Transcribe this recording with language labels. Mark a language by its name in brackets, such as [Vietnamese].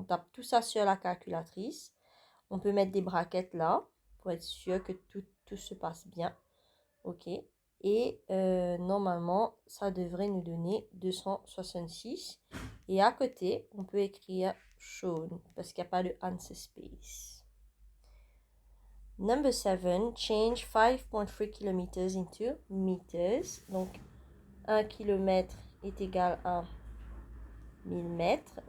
[French] On tape tout ça sur la calculatrice. On peut mettre des brackets là pour être sûr que tout se passe bien. Ok. Et normalement, ça devrait nous donner 266. Et à côté, on peut écrire shown parce qu'il n'y a pas de answer space. [English] Number 7, change 5.3 km into meters. [French] Donc, 1 km est égal à 1000 mètres.